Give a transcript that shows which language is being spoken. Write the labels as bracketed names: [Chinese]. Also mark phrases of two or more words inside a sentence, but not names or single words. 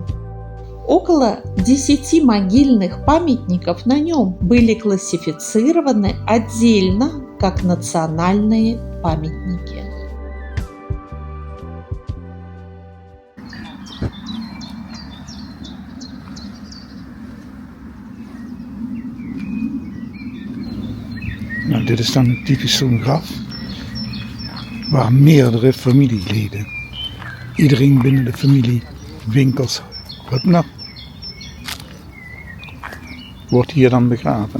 [Russian] Около 10 могильных памятников на нем были классифицированы отдельно как национальные памятники. [Dutch] Nou, dit is dan typisch zo'n graf waar meerdere familieleden, iedereen binnen de familie, winkels, wat nou, wordt hier dan begraven.